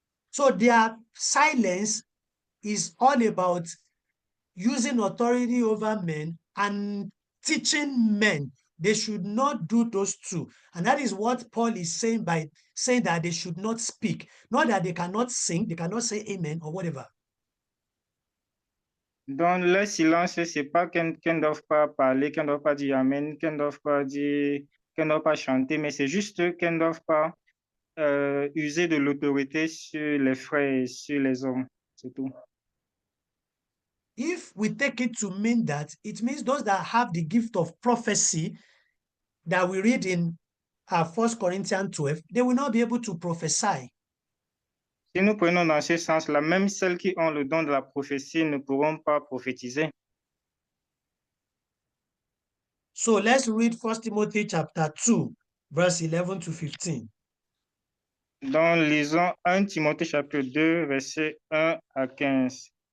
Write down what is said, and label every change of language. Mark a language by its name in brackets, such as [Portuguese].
[English] So their silence is all about using authority over men and teaching men. They should not do those two. And that is what Paul is saying by saying that they should not speak. Not that they cannot sing, they cannot say amen or whatever. [French] Dans le silence, c'est pas qu'elles ne doivent pas parler, qu'elles ne doivent pas dire amen, qu'elles ne doivent pas dire, qu'elles ne doivent pas chanter, mais c'est juste qu'elles ne doivent pas user de l'autorité sur les frères et sur les hommes. C'est tout. [English] If we take it to mean that, it means those that have the gift of prophecy that we read in 1 Corinthians 12, they will not be able to prophesy. [French] Si nous prenons dans ce sens-là, même celles qui ont le don de la prophétie ne pourront pas prophétiser. [English] So let's read 1 Timothy chapter 2, verse 11 to 15. [French] Donc, lisons 1 Timothée chapitre 2, versets 1 à 15.